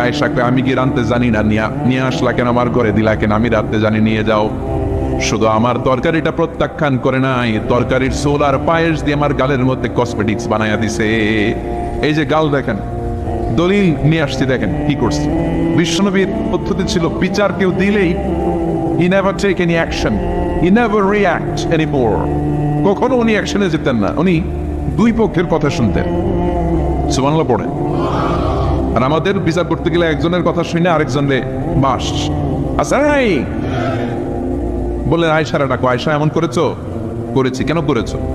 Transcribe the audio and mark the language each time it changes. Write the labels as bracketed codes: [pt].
[bn] আয়েশাকে আমি কি রাঁধতে জানি না, নিয়ে আসলা কেন, আমার ঘরে দিলা কেন, আমি রাঁধতে জানি, নিয়ে যাও। শুধু আমার তরকারিটা প্রত্যাখ্যান করে নাই, তরকারির ঝোল আর পায়েস দিয়ে আমার গালের মধ্যে কসমেটিক্স বানাইয়া দিছে। এই যে গাল দেখেন, দলিল নিয়ে আসছি, দেখেন কি করছে। বিশ্বনবীর পদ্ধতি ছিল বিচার কেউ দিলেই [en] he never take any action, he never react anymore। [bn] কখনো উনি অ্যাকশনে যেতেন না, উনি দুই পক্ষের কথা শুনতেন। সুবহানাল্লাহ পড়েন। আর আমাদের বিচার করতে গেলে একজনের কথা শুনে আরেকজনের বাস আচ্ছা নাই বললেন, আয়েশারা ডাকো, আয়েশা এমন করেছো? করেছি। কেন করেছো?